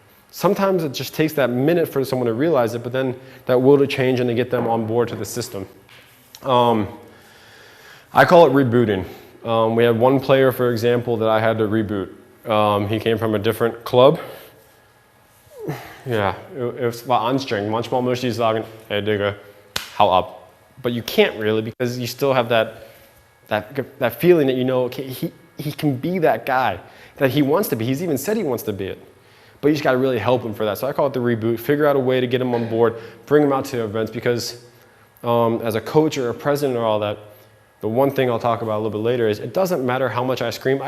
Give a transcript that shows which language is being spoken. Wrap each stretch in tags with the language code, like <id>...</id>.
<en>Sometimes it just takes that minute for someone to realize it, but then that will to change and to get them on board to the system. I call it rebooting. We had one player, for example, that I had to reboot. He came from a different club.</en> <de>Ja, es war anstrengend. Manchmal möchte ich sagen, hey Digga, hau ab.</de> <en>But you can't really because you still have that feeling that you know, okay, he can be that guy that he wants to be. He's even said he wants to be it. But you just got to really help him for that. So I call it the reboot. Figure out a way to get him on board, bring him out to events because as a coach or a president or all that, the one thing I'll talk about a little bit later is it doesn't matter how much I scream.</en>